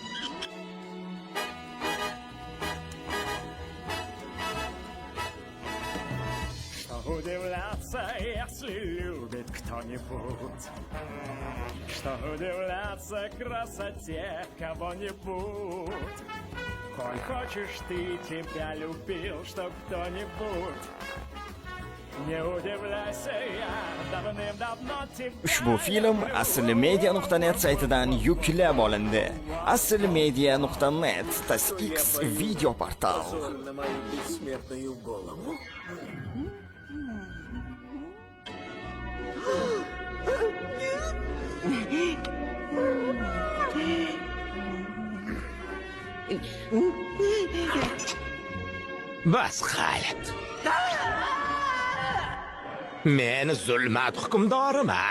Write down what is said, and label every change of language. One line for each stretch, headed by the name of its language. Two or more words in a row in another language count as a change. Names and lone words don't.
Russian: Что удивляться, если любит кто-нибудь? Что удивляться красоте кого-нибудь? Коль хочешь ты, тебя любил, чтоб кто-нибудь. Не удивляйся, я давным-давно тебя...
Uzbek: Ushbu film aslmedia.net saytidan yuklab olindi. Aslmedia.net TASX video portal.
Russian: На мою бессмертную голову.
Uzbek: Bas Xalit. Men zulmat hukmdoriman.